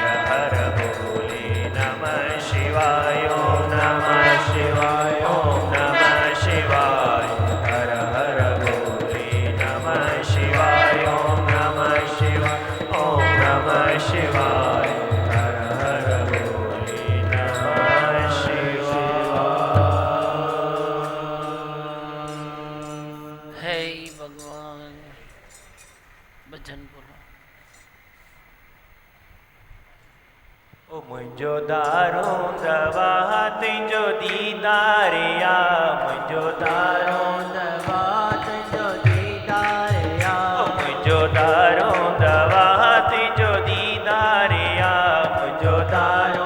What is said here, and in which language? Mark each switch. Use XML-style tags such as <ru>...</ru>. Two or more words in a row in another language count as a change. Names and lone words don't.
<sa>हर बोले नमः शिवाय ओम नमः शिवाय ओम नमः शिवाय हर हर बोले नमः शिवाय ओम नमः शिवाय ओम नमः शिवाय हर हर बोले नमः शिवाय।</sa> <hi>हे भगवान भजन बोलो।</hi> <sd>ओ मुंहिंजो दारो दवा तुंहिंजो दीदारिया मुंहिंजो दारो दवा तुंहिंजो दीदारिया ओ मुंहिंजो दारो दवा तुंहिंजो दीदारिया मुंहिंजो दारो</sd>